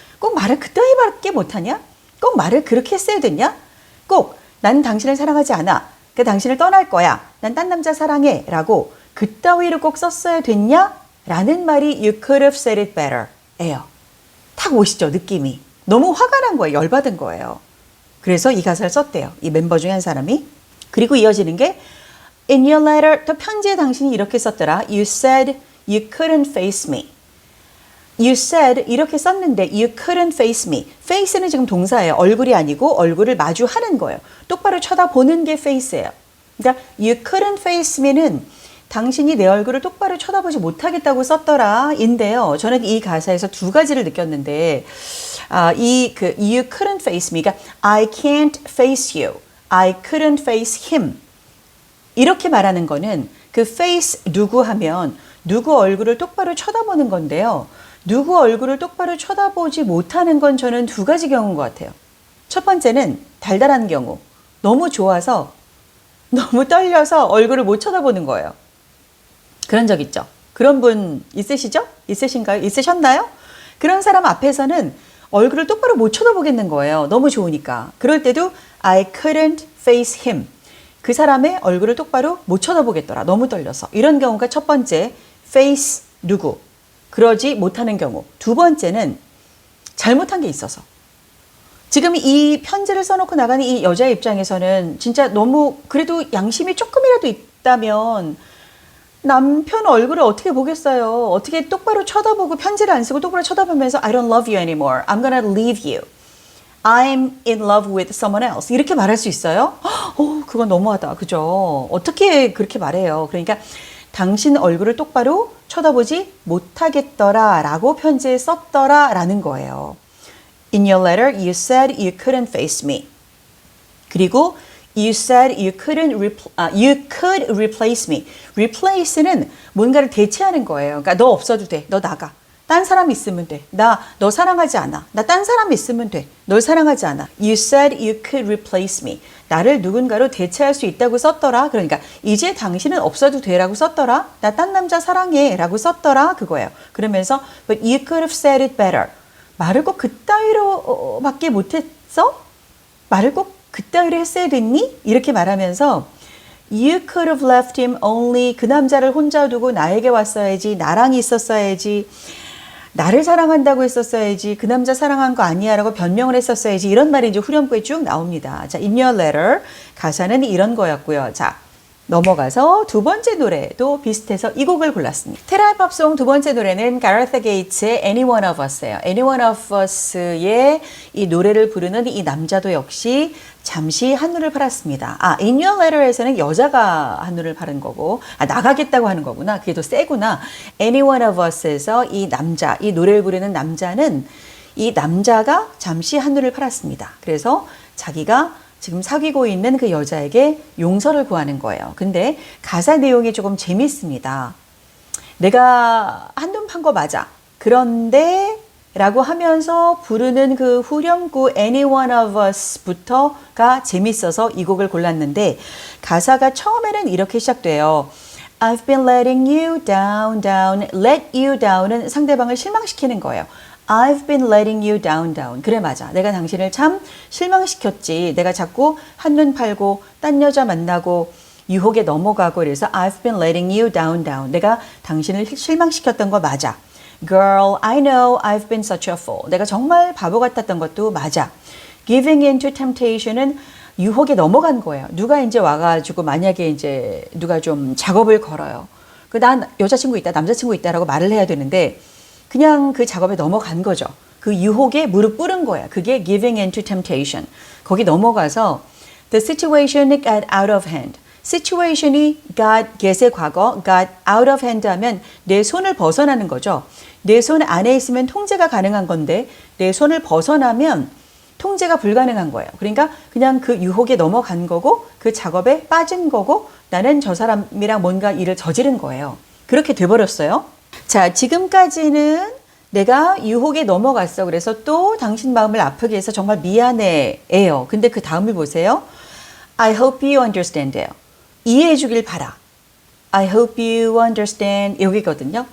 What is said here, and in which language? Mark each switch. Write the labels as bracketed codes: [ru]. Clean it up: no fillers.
[ko] 꼭 말을 그따위밖에 못하냐? 꼭 말을 그렇게 했어야 됐냐? 꼭 난 당신을 사랑하지 않아. 그 당신을 떠날 거야. 난 딴 남자 사랑해. 라고 그따위로 꼭 썼어야 됐냐? 라는 말이 [en] You could have said it better. [ko] 예요. 탁 오시죠, 느낌이. 너무 화가 난 거예요. 열받은 거예요. 그래서 이 가사를 썼대요. 이 멤버 중에 한 사람이. 그리고 이어지는 게 [en] In your letter, [ko] 또 편지에 당신이 이렇게 썼더라. [en] You said you couldn't face me. You said [ko] 이렇게 썼는데 [en] you couldn't face me. [ko] face는 지금 동사예요. 얼굴이 아니고 얼굴을 마주하는 거예요. 똑바로 쳐다보는 게 face예요. 그러니까 [en] you couldn't face me [ko] 는 당신이 내 얼굴을 똑바로 쳐다보지 못하겠다고 썼더라 인데요. 저는 이 가사에서 두 가지를 느꼈는데 [en] you couldn't face me, [ko] 그러니까 [en] I can't face you, I couldn't face him [ko] 이렇게 말하는 거는 그 face 누구 하면 누구 얼굴을 똑바로 쳐다보는 건데요. 누구 얼굴을 똑바로 쳐다보지 못하는 건 저는 두 가지 경우인 것 같아요. 첫 번째는 달달한 경우. 너무 좋아서 너무 떨려서 얼굴을 못 쳐다보는 거예요. 그런 적 있죠? 그런 분 있으시죠? 있으신가요? 있으셨나요? 그런 사람 앞에서는 얼굴을 똑바로 못 쳐다보겠는 거예요. 너무 좋으니까. 그럴 때도 [en] I couldn't face him. [ko] 그 사람의 얼굴을 똑바로 못 쳐다보겠더라. 너무 떨려서. 이런 경우가 첫 번째, face 누구. 그러지 못하는 경우. 두 번째는 잘못한 게 있어서. 지금 이 편지를 써놓고 나가는 이 여자의 입장에서는 진짜 너무 그래도 양심이 조금이라도 있다면 남편 얼굴을 어떻게 보겠어요? 어떻게 똑바로 쳐다보고 편지를 안 쓰고 똑바로 쳐다보면서 [en] I don't love you anymore. I'm gonna leave you. I'm in love with someone else. [ko] 이렇게 말할 수 있어요? 그건 너무하다. 그죠? 어떻게 그렇게 말해요? 그러니까 당신 얼굴을 똑바로 쳐다보지 못하겠더라 라고 편지에 썼더라 라는 거예요. [en] In your letter, you said you couldn't face me. [ko] 그리고 [en] You said you could replace me. [ko] Replace는 뭔가를 대체하는 거예요. 그러니까 너 없어도 돼. 너 나가. 딴 사람 있으면 돼. 너 사랑하지 않아. 나 딴 사람 있으면 돼. 널 사랑하지 않아. [en] You said you could replace me. [ko] 나를 누군가로 대체할 수 있다고 썼더라. 그러니까 이제 당신은 없어도 돼라고 썼더라. 나 딴 남자 사랑해 라고 썼더라. 그거예요. 그러면서 [en] But you could have said it better. [ko] 말을 꼭 그따위로 밖에 못했어? 말을 꼭 그따위로 했어야 됐니? 이렇게 말하면서 [en] You could have left him only. [ko] 그 남자를 혼자 두고 나에게 왔어야지. 나랑 있었어야지. 나를 사랑한다고 했었어야지. 그 남자 사랑한 거 아니야 라고 변명을 했었어야지. 이런 말이 이제 후렴구에 쭉 나옵니다. 자, In your letter 가사는 이런 거였고요. 자, 넘어가서 두 번째 노래도 비슷해서 이 곡을 골랐습니다. 테라의 팝송 두 번째 노래는 가레스 게이츠의 Any One of Us예요. Any One of Us의 이 노래를 부르는 이 남자도 역시 잠시 한눈을 팔았습니다. In Your Letter에서는 여자가 한눈을 파는 거고, 나가겠다고 하는 거구나. 그게 더 세구나. Any One of Us에서 이 남자, 이 노래를 부르는 남자는 이 남자가 잠시 한눈을 팔았습니다. 그래서 자기가 지금 사귀고 있는 그 여자에게 용서를 구하는 거예요. 근데 가사 내용이 조금 재밌습니다. 내가 한눈 판 거 맞아. 그런데 라고 하면서 부르는 그 후렴구 Any One of Us부터가 재밌어서 이 곡을 골랐는데 가사가 처음에는 이렇게 시작돼요. [en] I've been letting you down, down. [ko] Let you down은 상대방을 실망시키는 거예요. [en] I've been letting you down, down. [ko] 그래 맞아. 내가 당신을 참 실망시켰지. 내가 자꾸 한눈 팔고 딴 여자 만나고 유혹에 넘어가고 그래서 [en] I've been letting you down, down. [ko] 내가 당신을 실망시켰던 거 맞아. [en] Girl, I know I've been such a fool. [ko] 내가 정말 바보 같았던 것도 맞아. [en] Giving in to temptation [ko] 은 유혹에 넘어간 거예요. 누가 이제 와가지고 만약에 이제 누가 좀 작업을 걸어요. 난 여자친구 있다, 남자친구 있다라고 말을 해야 되는데 그냥 그 작업에 넘어간 거죠. 그 유혹에 무릎 꿇은 거야. 그게 [en] giving in to temptation. [ko] 거기 넘어가서 [en] the situation got out of hand. [ko] situation이 get의 과거, got out of hand 하면 내 손을 벗어나는 거죠. 내 손 안에 있으면 통제가 가능한 건데 내 손을 벗어나면 통제가 불가능한 거예요. 그러니까 그냥 그 유혹에 넘어간 거고 그 작업에 빠진 거고 나는 저 사람이랑 뭔가 일을 저지른 거예요. 그렇게 돼버렸어요. 자, 지금까지는 내가 유혹에 넘어갔어. 그래서 또 당신 마음을 아프게 해서 정말 미안해요. 근데 그 다음을 보세요. [en] I hope you understand예요. [ko] 이해해 주길 바라. [en] I hope you understand [ko] 여기거든요.